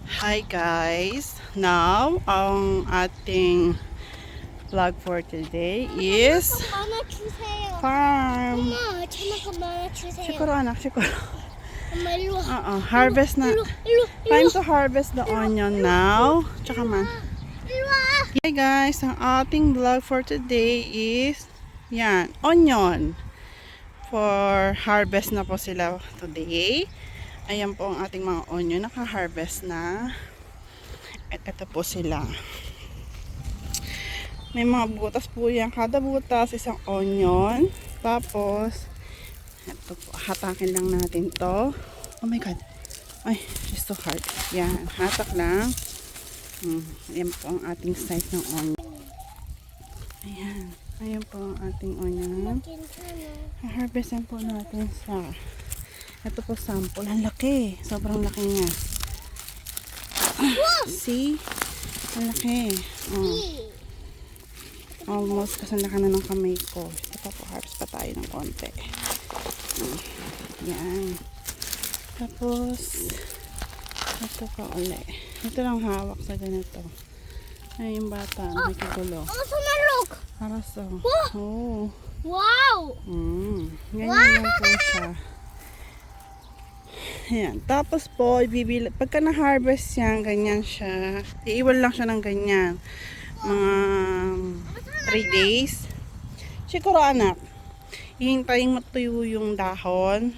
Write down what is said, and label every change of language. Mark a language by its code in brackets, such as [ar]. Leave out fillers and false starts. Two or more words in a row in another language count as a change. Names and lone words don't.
[en] Hi guys! Now, [tl] ang ating [en] vlog for today is [ko] 엄마 주세요. [en] farm. [ko] 엄마 저녁 엄마 주세요. [tl] Siguro anak, siguro. [ko] 엄마 일로 와. [tl] Harvest na. [ko] 일로 [en] Time to harvest the onion now. [tl] Tsaka man. [ko] 일로 와. [en] Hey guys, [tl] ang ating [en] vlog for today is yan, onion. For harvest [tl] na po sila today. Ayan po ang ating mga onion, naka-harvest na. At ito po sila. May mga butas po yan. Kada butas, isang onion. Tapos, ito po, hatakin lang natin to. [en] Oh my god. Ay, it's so hard. [tl] Yan, hatak lang. Ayan po ang ating size ng onion. Ayan. Ayan po ang ating onion. Harvestan po natin sa... Ito po sample. Ang laki. Sobrang laki niya. See? Ang laki. Almost kasalaka na ng kamay ko. Ito po, harvest pa tayo ng konti. Yan. Tapos, ito pa uli. Ito lang hawak sa ganito. Ay, yung bata. Nakikulo. 수날록. Harasa. Oh. 와우. Ganyan lang po siya. Ayan. Tapos po, pagka na-harvest yan, ganyan siya. Iiwan lang siya ng ganyan. Mga 3 days. Siguro anak, hihintayin matuyo yung dahon.